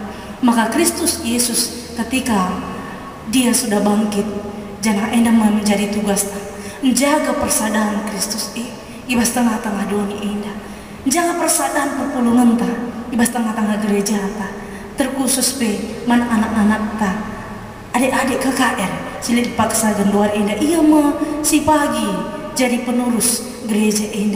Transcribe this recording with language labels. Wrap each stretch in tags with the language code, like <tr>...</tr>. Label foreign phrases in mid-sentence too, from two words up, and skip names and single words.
<id>Maka Kristus Yesus ketika dia sudah bangkit,</id> <btx>janah enda menjadi tugas ta. Menjaga persadaran Kristus ibas tengah-tengah dunia enda. Jaga persadaran perpulungan ta. Ibas tengah-tengah gereja ta. Terkhusus man anak-anak ta. Adik-adik KKR silit paksa genduar enda ia si pagi jadi penerus gereja enda.</btx>